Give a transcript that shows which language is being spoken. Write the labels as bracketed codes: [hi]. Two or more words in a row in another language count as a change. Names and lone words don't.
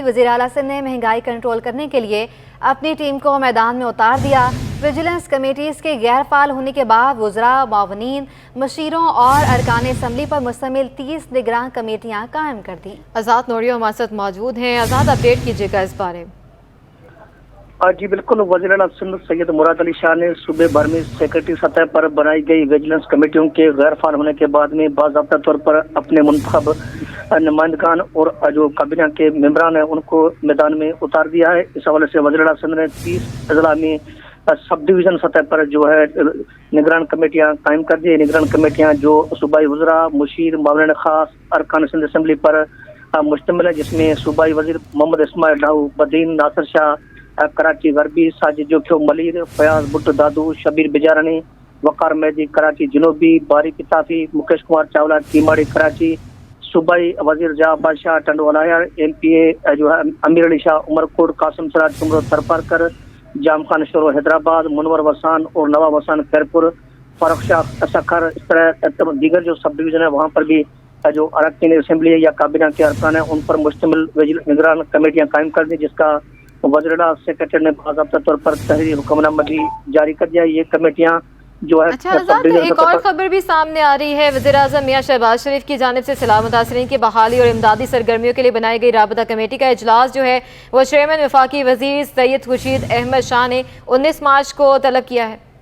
[ur] وزیر اعلیٰ سندھ نے مہنگائی کنٹرول کرنے کے لیے اپنی ٹیم کو میدان میں اتار دیا. [en] Vigilance Committees [ur] کے غیر فعال ہونے کے بعد وزراء، معاونین، مشیروں اور ارکان اسمبلی پر مشتمل 30 نگران کمیٹیاں قائم کر دی. آزاد نوریہ ہمارے ساتھ موجود ہیں۔ آزاد، اپڈیٹ کیجیے گا اس بارے میں. جی بالکل, وزیر اعلیٰ سندھ سید مراد علی شاہ نے صوبے بھر میں سیکرٹری سطح پر بنائی گئی ویجیلنس کمیٹیوں کے غیر فعال ہونے کے بعد میں باضابطہ طور پر اپنے منتخب نمائندگان اور جو کابینہ کے ممبران ہیں ان کو میدان میں اتار دیا ہے. اس حوالے سے وزیر اعلیٰ سندھ نے 30 اضلاع میں [en] Sub Division [ur] سطح پر جو ہے نگران کمیٹیاں قائم کر دی. نگران کمیٹیاں جو صوبائی وزراء، مشیر، معاونین خاص، ارکان سندھ اسمبلی پر مشتمل ہے، جس میں صوبائی وزیر محمد اسماعیل ڈاؤ، بدین ناصر شاہ، کراچی غربی، ساجد جوکھیو ملیر, فیاض بھٹو دادو، شبیر بجارانی، وقار مہدی کراچی جنوبی، باری کتافی، مکیش کمار چاولہ کیماڑی کراچی، صوبائی وزیر جہاں بادشاہ ٹنڈوالہیار, MPA جو ہے امیر علی شاہ عمرکوٹ، قاسم سراج کمبھر تھرپارکر، جام خان شورو حیدرآباد، منور وسان اور نواب وسان خیرپور، فاروق شاہ سکھر, اس طرح دیگر جو [en] Sub Division [ur] ہے وہاں پر بھی جو ارکان اسمبلی ہے یا کابینہ کے ارکان ہے ان پر مشتمل نگران کمیٹیاں قائم کر دی، جس کا وزیر سیکرٹری نے باضابطہ طور پر تحریری حکم نامہ بھی جاری کر دیا. یہ کمیٹیاں جو ہے اچھا آزاد، ایک اور خبر بھی سامنے آ رہی ہے۔ وزیر اعظم میاں شہباز شریف کی جانب سے سیلاب متاثرین کی بحالی اور امدادی سرگرمیوں کے لیے بنائی گئی رابطہ کمیٹی کا اجلاس جو ہے وہ چیئرمین وفاقی وزیر سید خورشید احمد شاہ نے 19 مارچ کو طلب کیا ہے.